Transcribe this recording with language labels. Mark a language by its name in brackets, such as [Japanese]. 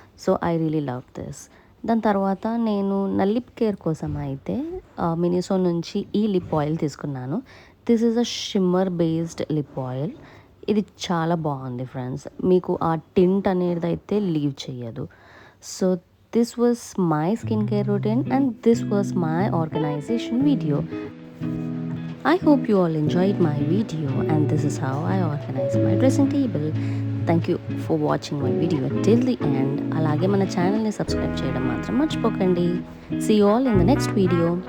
[English] So I really love this. [Telugu] దాని తర్వాత నేను నా లిప్ కేర్ కోసం అయితే మినిసో నుంచి ఈ లిప్ ఆయిల్ తీసుకున్నాను. [English] This is a shimmer based lip oil. [Telugu] ఇది చాలా బాగుంది ఫ్రెండ్స్. మీకు ఆ టింట్ అనేది అయితే లీవ్ చేయదు. [English] So this was my skin care routine and this was my organization video. I hope you all enjoyed my video and this is how I organize my dressing table. Thank you for watching my video till the end. [Telugu] అలాగే మన ఛానల్ని subscribe చేయడం మాత్రం మర్చిపోకండి. [English] See you all in the next video.